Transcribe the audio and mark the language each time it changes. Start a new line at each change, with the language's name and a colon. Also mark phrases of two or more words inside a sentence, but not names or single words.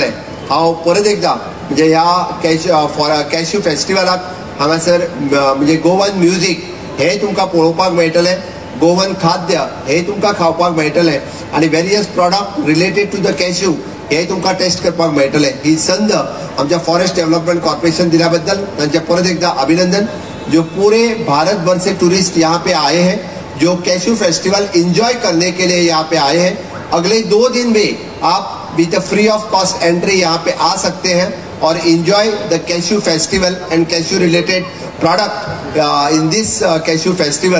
Konkani: हांव परत एकदां म्हणजे ह्या कॅश्यू फेस्टिवलाक हांगासर म्हणजे
English: Goan music
Konkani: हे तुमकां पळोवपाक मेळटलें, गोवन खाद्य हे तुमकां खावपाक मेळटलें आनी
English: various product related to the cashew
Konkani: हे तुमकां टेस्ट करपाक मेळटलें. ही संद आमच्या फॉरेस्ट डेव्हलपमेंट कॉर्पोरेशन दिल्या बद्दल तांचे परत एकदा अभिनंदन.
Hindi: जो पूरे भारत भर से टूरिस्ट यहाँ पे आए हैं, जो
English: cashew festival enjoy
Hindi: करने के लिए यहाँ पे आए हैं, अगले 2 दिन में आप
English: with free of cost entry
Hindi: यहाँ पे आ सकते हैं और
English: enjoy the cashew festival and cashew related product in this cashew festival.